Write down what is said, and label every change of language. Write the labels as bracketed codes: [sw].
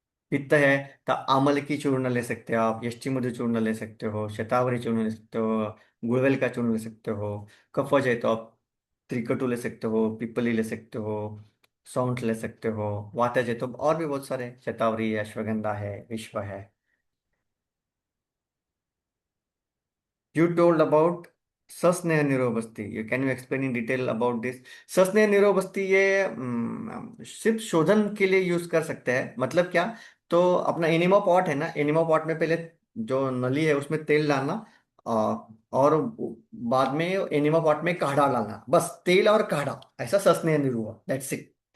[hi] पित्त है तो आमल की चूर्ण ले सकते हो आप, यष्टिमधु चूर्ण ले सकते हो, शतावरी चूर्ण ले सकते हो, गुड़वेल का चूर्ण ले सकते हो। कफज है तो आप त्रिकटु ले सकते हो, पिपली ले सकते हो, सौंठ ले सकते हो। वातज है तो और भी बहुत सारे, शतावरी है, अश्वगंधा है, विश्व है। [en] You told about सस्नेह निरोबस्ती, you can you explain in detail about this? [hi] सस्नेह निरोबस्ती ये सिर्फ शोधन के लिए यूज कर सकते हैं। मतलब क्या, तो अपना एनिमा पॉट है ना, एनिमा पॉट में पहले जो नली है उसमें तेल डालना, और बाद में एनिमा पॉट में काढ़ा डालना, बस तेल और काढ़ा, ऐसा सस्नेह निरोग, [en] That's it.